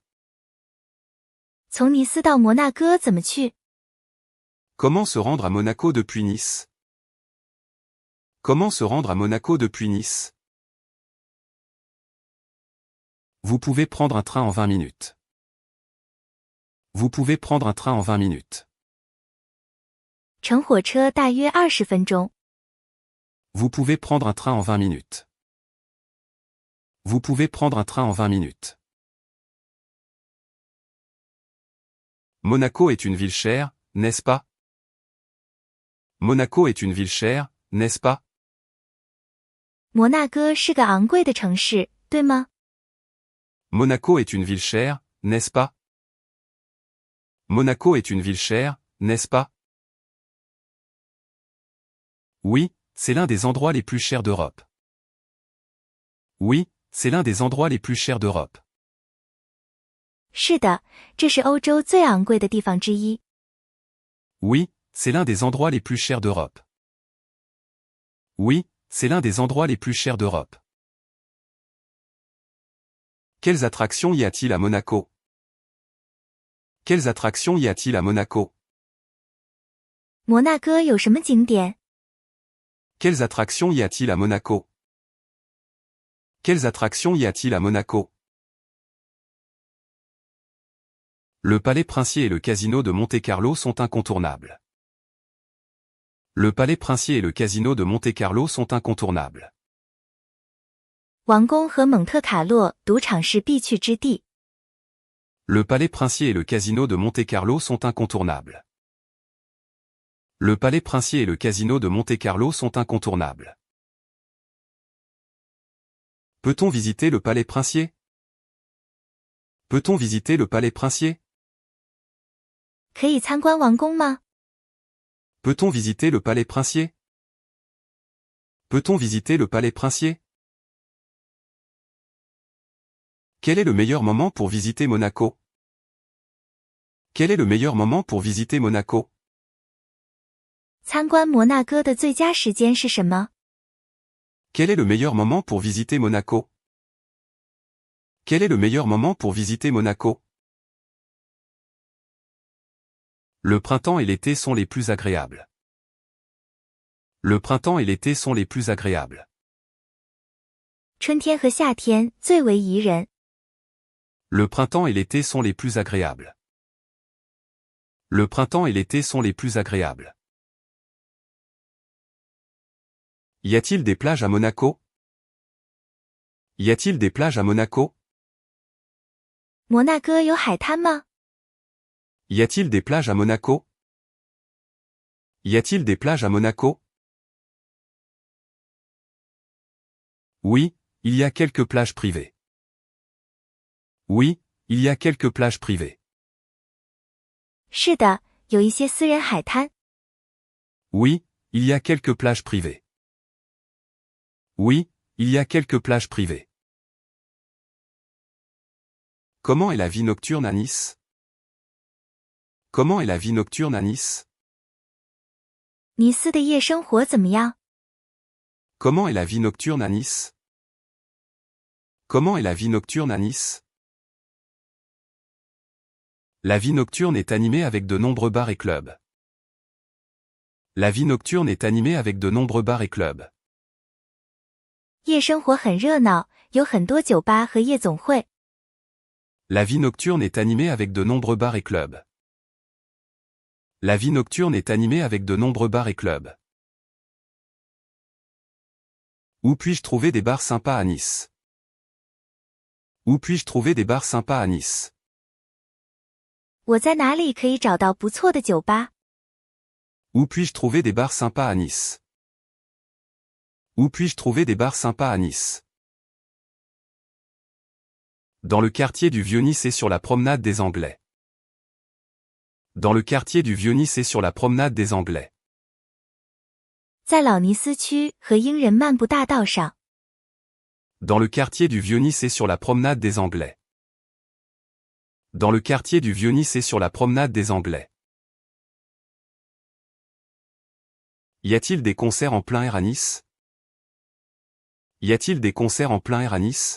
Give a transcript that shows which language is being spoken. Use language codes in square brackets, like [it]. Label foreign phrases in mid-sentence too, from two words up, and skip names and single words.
[zh] 从尼斯到摩纳哥怎么去？ [fr] Comment se rendre à Monaco depuis Nice? Comment se rendre à Monaco depuis Nice? Vous pouvez prendre un train en 20 minutes. Vous pouvez prendre un train en 20 minutes. [zh] 乘火车大约20分钟。 [fr] Vous pouvez prendre un train en 20 minutes. Vous pouvez prendre un train en 20 minutes. Monaco est une ville chère, n'est-ce pas? Monaco est une ville chère, n'est-ce pas? [zh] 摩纳哥是个昂贵的城市，对吗？ [fr] Monaco est une ville chère, n'est-ce pas? Monaco est une ville chère, n'est-ce pas? Oui, c'est l'un des endroits les plus chers d'Europe. Oui, c'est l'un des endroits les plus chers d'Europe. [zh] 是的，这是欧洲最昂贵的地方之一。 [fr] Oui, c'est l'un des endroits les plus chers d'Europe. Oui, c'est l'un des endroits les plus chers d'Europe. Quelles attractions y a-t-il à Monaco? Quelles attractions y a-t-il à Monaco? [zh] 摩纳哥有什么景点？ [fr] Quelles attractions y a-t-il à Monaco? Quelles attractions y a-t-il à Monaco? Le palais princier et le casino de Monte-Carlo sont incontournables. Le palais princier et le casino de Monte-Carlo sont incontournables. [zh] 王宫和蒙特卡洛赌场是必去之地。 [fr] Le palais princier et le casino de Monte-Carlo sont incontournables. Le palais princier et le casino de Monte-Carlo sont incontournables. Peut-on visiter le palais princier? Peut-on visiter le palais princier? [zh] 可以参观王宫吗？ [fr] Peut-on visiter le palais princier? Peut-on visiter le palais princier? Quel est le meilleur moment pour visiter Monaco? Quel est le meilleur moment pour visiter Monaco? [zh] 参观摩纳哥的最佳时间是什么？ [fr] Quel est le meilleur moment pour visiter Monaco? Quel est le meilleur moment pour visiter Monaco? Le printemps et l'été sont les plus agréables. Le printemps et l'été sont les plus agréables. [zh] 春天和夏天最为宜人。 [fr] Le printemps et l'été sont les plus agréables. Le printemps et l'été sont les plus agréables. Y a-t-il des plages à Monaco? Y a-t-il des plages à Monaco? [zh] 摩纳哥有海滩吗？ [fr] Y a-t-il des plages à Monaco? Y a-t-il des plages à Monaco? Oui, il y a quelques plages privées. Oui, il y a quelques plages privées. [zh] 是的，有一些私人海滩。 [fr] Oui, il y a quelques plages privées. Oui, il y a quelques plages privées. Comment est la vie nocturne à Nice? Comment est la vie nocturne à Nice? [zh] 尼斯的夜生活怎么样？ [fr] Comment est la vie nocturne à Nice? Comment est la vie nocturne à Nice? La vie nocturne est animée avec de nombreux bars et clubs. La vie nocturne est animée avec de nombreux bars et clubs. [zh] 夜生活很热闹，有很多酒吧和夜总会。 [fr] La vie nocturne est animée avec de nombreux bars et clubs. La vie nocturne est animée avec de nombreux bars et clubs. Où puis-je trouver des bars sympas à Nice? Où puis-je trouver des bars sympas à Nice? [zh] 我在哪里可以找到不错的酒吧？ [fr] Où puis-je trouver des bars sympas à Nice? Où puis-je trouver des bars sympas à Nice? Dans le quartier du Vieux-Nice et sur la promenade des Anglais. Dans le quartier du Vieux-Nice et sur la promenade des Anglais. [zh] 在老尼斯区和英人漫步大道上。 [fr] Dans le quartier du Vieux-Nice et sur la promenade des Anglais. Dans le quartier du Vieux-Nice et sur la promenade des Anglais. Y a-t-il des concerts en plein air à Nice? Y a-t-il des concerts en plein air à Nice?